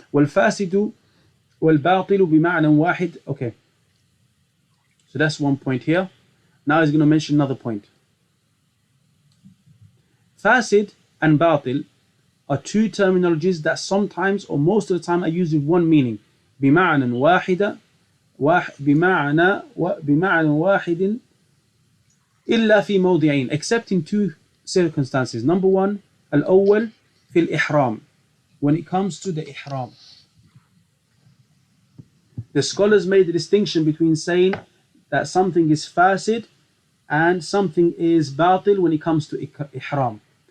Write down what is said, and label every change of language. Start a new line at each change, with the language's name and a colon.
Arabic: والفاسد والباطل بمعنى واحد.
English: Okay, so that's one point here. Now he's going to mention another point. Fasid and batil are two terminologies that sometimes or most of the time are used with one meaning.
Arabic: بمعنى واحد إلا في موضعين,
English: except in two circumstances. Number one, al-awwal
Arabic: في الإحرام,
English: when it comes to the ihram. The scholars made the distinction between saying that something is fasid and something is batil when it comes to ihram.